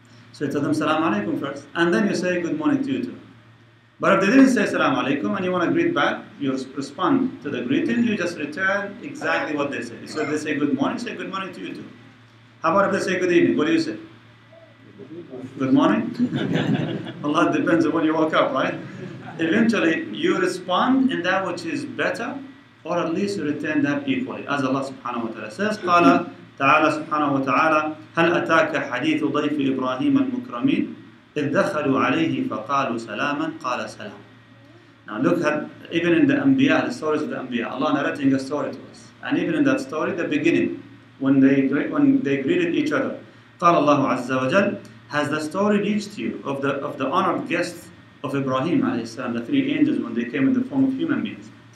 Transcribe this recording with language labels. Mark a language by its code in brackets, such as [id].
[en] So you tell them assalamu alaikum first, and then you say good morning to you too. But if they didn't say assalamu alaikum and you want to greet back, you respond to the greeting, you just return exactly what they say. So if they say good morning, say good morning to you too. How about if they say good evening? What do you say? Good morning? Allah, depends on when you woke up, right? Eventually, you respond in that which is better, or at least you return that equally. As Allah subhanahu wa ta'ala says, [ar] قال تعالى سبحانه وتعالى هل أتاك حديث ضيف إبراهيم المكرمين إذ دخلوا عليه فقالوا سلاما قال سلام. [en] Now look at, even in the Anbiya, the stories of the Anbiya, Allah narrating a story to us. And even in that story, the beginning, when they greeted each other, [ar] قال الله عز وجل, [en] has the story reached you of the honored guests of Ibrahim alayhi salam, the three angels, when they came in the form of human beings.